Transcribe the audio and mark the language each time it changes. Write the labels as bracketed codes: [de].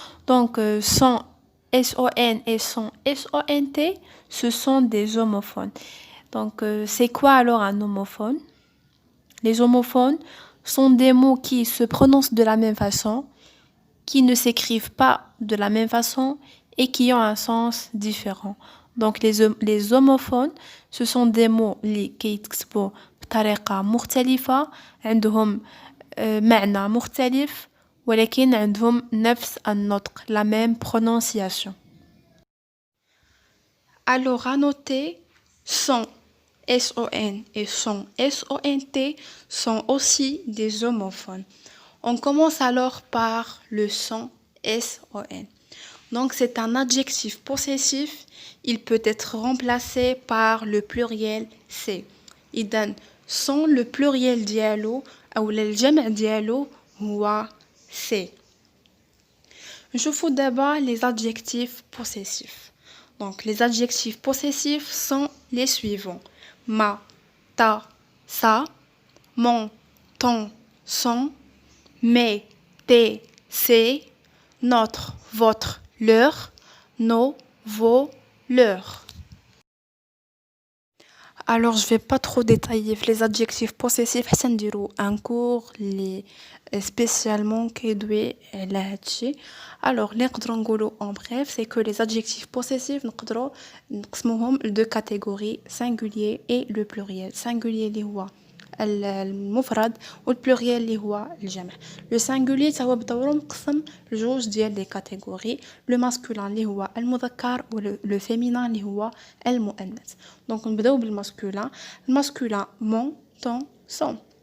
[fr] Donc, son SON et son SONT, ce sont des homophones. Donc, c'est quoi alors un homophone? Les homophones sont des mots qui se prononcent de la même façon, qui ne s'écrivent pas de la même façon et qui ont un sens différent. Donc les homophones, ce sont des mots [ar] اللي كيتكتبوا بطريقة مختلفة عندهم معنى مختلف ولكن عندهم نفس النطق [fr] la même prononciation. Alors à noter, son SON et son SONT sont aussi des homophones. On commence alors par le son SON. Donc c'est un adjectif possessif, il peut être remplacé par le pluriel C. [ar] إذن son le pluriel ديالو أو الجمع ديالو هو C. نشوفوا [fr] d'abord les adjectifs possessifs. Donc les adjectifs possessifs sont les suivants: ma, ta, sa, mon, ton, son, mes, tes, ses, notre, votre, leur, nos, vos, leurs. Alors, je vais pas trop détailler les adjectifs possessifs. [ar] حتى نديرو un cours اللي spécialement كيدوي على هادشي. [fr] Alors, [ar] اللي نقدروا نقولوا [fr] en bref, c'est que les adjectifs possessifs [ar] نقدروا نقسموهم لدو [fr] catégories, singulier et le pluriel. [ar] Singulier اللي هو المفرد والبلوريال اللي هو الجمع. لو سانغولي هو بدورو مقسم لجوج ديال لي كاتيجوري، لو ماسكولين اللي هو المذكر ولو فيمينان اللي هو المؤنث. دونك نبداو بالماسكولين. الماسكولين مون، طون، سون.